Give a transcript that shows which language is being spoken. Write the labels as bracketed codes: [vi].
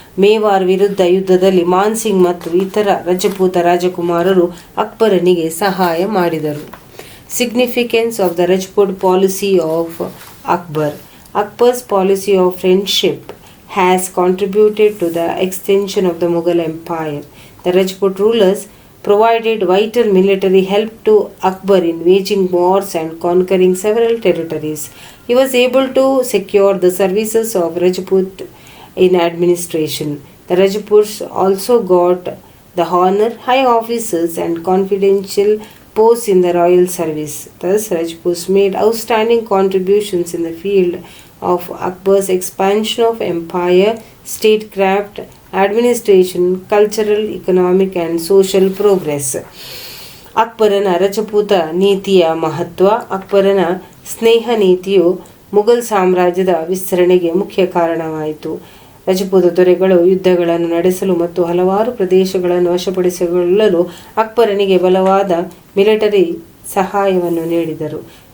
[kn] ಮೇವಾರ್ ವಿರುದ್ಧ ಯುದ್ಧದಲ್ಲಿ ಮಾನ್ ಸಿಂಗ್ ಮತ್ತು ಇತರ ರಜಪೂತ ರಾಜಕುಮಾರರು ಅಕ್ಬರನಿಗೆ ಸಹಾಯ ಮಾಡಿದರು. [en] Significance of the Rajput policy of Akbar. Akbar's policy of friendship has contributed to the extension of the Mughal Empire. The Rajput rulers provided vital military help to Akbar in waging wars and conquering several territories. He was able to secure the services of Rajput in administration. The Rajputs also got the honor, high offices, and confidential posts in the royal service. Thus, Rajputs made outstanding contributions in the field of Akbar's expansion of empire, statecraft, administration, cultural, economic, and social progress. [kn] ಅಕ್ಬರನ Rajput ನೀತಿಯ ಮಹತ್ವ. ಅಕ್ಬರನ ಸ್ನೇಹ ನೀತಿಯು ಮುಘಲ್ ಸಾಮ್ರಾಜ್ಯದ ವಿಸ್ತರಣೆಗೆ ಮುಖ್ಯ ಕಾರಣವಾಯಿತು. ರಜಪೂತ ದೊರೆಗಳು ಯುದ್ಧಗಳನ್ನು ನಡೆಸಲು ಮತ್ತು ಹಲವಾರು ಪ್ರದೇಶಗಳನ್ನು ವಶಪಡಿಸಿಕೊಳ್ಳಲು ಅಕ್ಬರನಿಗೆ ಬಲವಾದ ಮಿಲಿಟರಿ ಸಹಾಯವನ್ನು ನೀಡಿದರು.